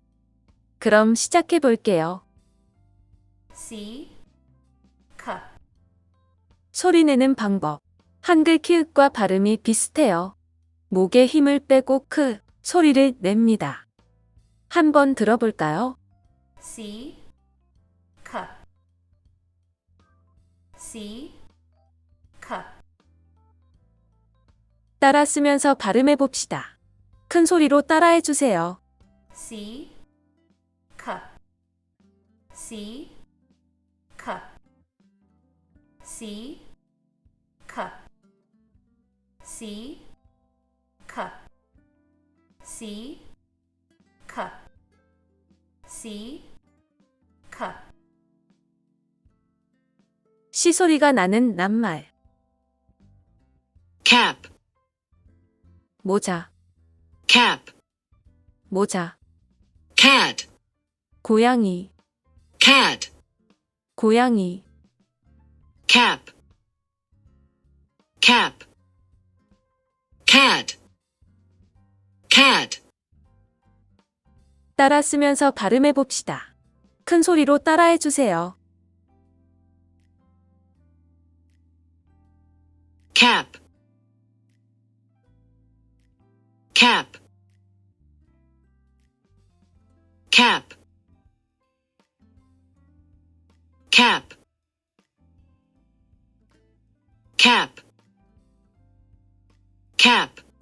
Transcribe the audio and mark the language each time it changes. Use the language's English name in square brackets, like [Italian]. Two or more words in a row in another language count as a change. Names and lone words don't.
[Korean] 그럼 시작해 볼게요. [English] C, cup, [Korean] 소리 내는 방법. 한글 키읔과 발음이 비슷해요. 목에 힘을 빼고 크 소리를 냅니다. 한번 들어볼까요? [English] C, cup, C, cup, [Korean] 따라 쓰면서 발음해 봅시다. 큰 소리로 따라해 주세요. [English] C, cup, C, cup, C, cup, C, cup, C, cup, C, cup, [Korean] 시 소리가 나는 낱말. cap, 모자, cap, 모자. cat, 고양이, cat, 고양이. [English] cap, cap, cat, cat, [Korean] 따라 쓰면서 발음해 봅시다. 큰 소리로 따라해 주세요. [English] cap, cap, cap, cap, cap, cap,